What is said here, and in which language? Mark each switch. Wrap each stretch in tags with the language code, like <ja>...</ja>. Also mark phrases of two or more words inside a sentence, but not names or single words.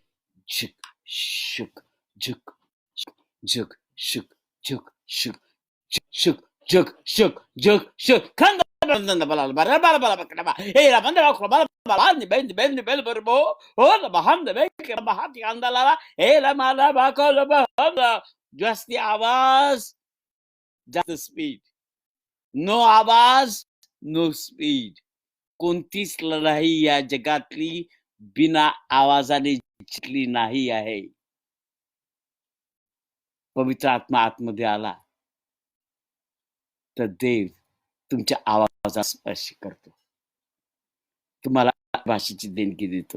<en>झुक शुक झुक झुक शुक झुक शुक शुक झुक शुक झुक शुक. खंड bala bala bala bala bala hey la banda bala bala ni ben berbo oh la bahanda bek bahati andala hey la mala bakol bahanda. Just the आवाज, just the speed. No आवाज, no speed.</en> <mr>कोणतीच लढाई या जगातली बिना आवाजाने जिंकली नाही आहे. पवित्र आत्मा आतमध्ये आला तर देव तुमच्या आवाजाचा स्पर्श करतो, तुम्हाला भाषेची देणगी देतो.</mr>